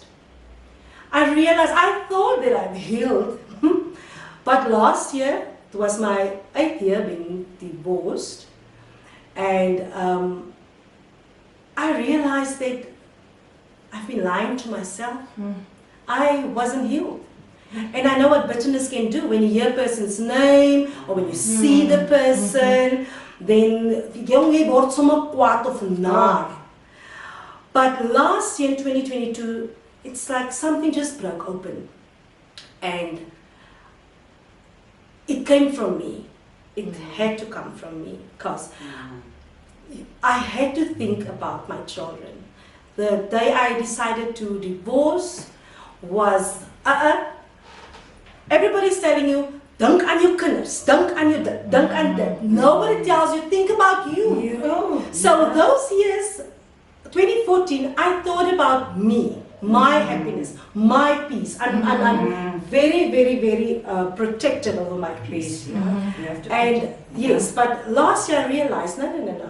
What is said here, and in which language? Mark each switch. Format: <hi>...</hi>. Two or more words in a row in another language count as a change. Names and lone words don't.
<en>I realized, I thought that I've healed, but last year, it was my 8th year being divorced, and I realized that I've been lying to myself. I wasn't healed. And I know what bitterness can do when you hear a person's name or when you see the person.</en> <af>then jong jy word sommer kwaad of naar.</af> <en>But last year in 2022, it's like something just broke open. And it came from me. It had to come from me because I had to think about my children. The day I decided to divorce was, everybody's telling you,</en> <af>dink aan jou kinders, dink aan jou dit, dink aan dit.</af> <en>Nobody tells you, think about you. So those years, 2014, I thought about me, my happiness, my peace. I'm very, very, very protective over my peace. And yes, but last year I realized, no.</en>